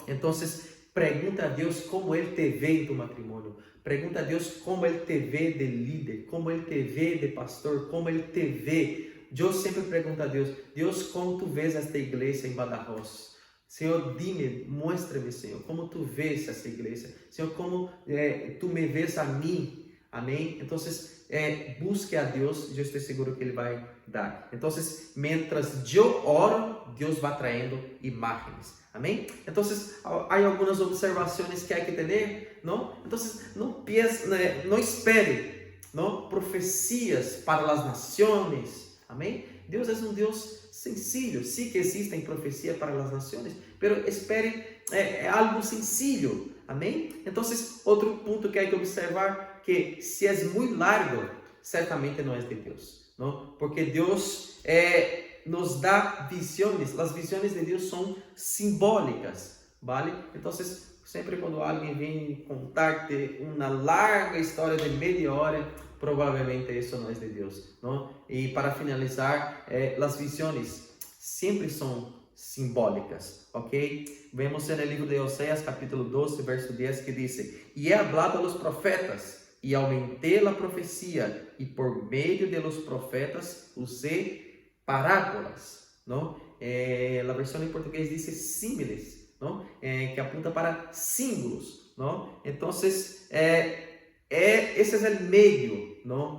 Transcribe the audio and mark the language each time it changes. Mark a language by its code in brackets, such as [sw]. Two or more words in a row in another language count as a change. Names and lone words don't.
[es] Entonces pregunta a Dios cómo Él te ve en tu matrimonio, pregunta a Dios cómo Él te ve de líder, cómo Él te ve de pastor, cómo Él te ve. Yo siempre pregunto a Dios, ¿cómo tú ves esta iglesia en Badajoz? Senhor, dime, muéstrame, [pt] Senhor, como tu vês essa igreja. Senhor, como tu me vês a mim. Amém? Então, busque a Deus, eu estou seguro que Ele vai dar. Então, mientras eu oro, Deus vai traindo imagens. Amém? Então, há algumas observações que há que ter, não? Então, não espere, não? Profecias para as nações. Amém? Deus é um Deus [es] sencillo, sí que existen profecías para las naciones, pero esperen algo sencillo, amén. Entonces, otro punto que hay que observar, que si es muy largo, certamente no es de Dios, ¿no? [pt] Porque Deus nos dá visões, as visões de Deus são simbólicas, ¿vale? Então, sempre quando alguém vem contar-te uma larga história de meia hora, provavelmente isso não é de Deus, não? E para finalizar, as visões sempre são simbólicas, ok? Vemos no livro de Oséias, capítulo 12, verso 10, que diz: E é [es] hablado a los profetas, [pt] e aumentei a profecia, e por meio [es] de los profetas [pt] usei parábolas, não? A versão em português diz símiles, não? [es] Que apunta para símbolos, não? [pt] Então, esse é o meio, não?